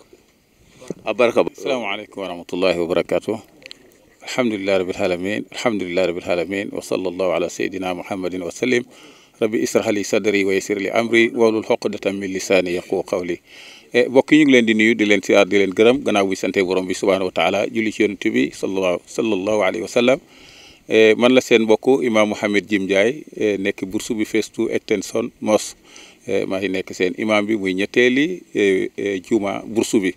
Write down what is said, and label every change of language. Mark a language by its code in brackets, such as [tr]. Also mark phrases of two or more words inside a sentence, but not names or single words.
[ar] abaraka. السلام عليكم ورحمة الله وبركاته الحمد لله رب العالمين الحمد لله رب العالمين وصلى الله على سيدنا محمد وسلم. رب اشرح لي صدري ويسر لي أمري واحلل عقدة من لساني يفقهوا قولي. [wo] Bokk ñu ngi leen di nuyu di leen siyaar di leen gërëm gannaaw bi sante borom bi [ar] سبحانه وتعالى [wo] julli ci yonent bi [ar] صلى الله عليه وسلم. [wo] Man la seen mbokk Imam Mouhamed Jim Ndiaye nekk bursu bi Phase 2 Extension Mosque maa ngi nekk seen imam bi muy ñetteeli juma bursu bi.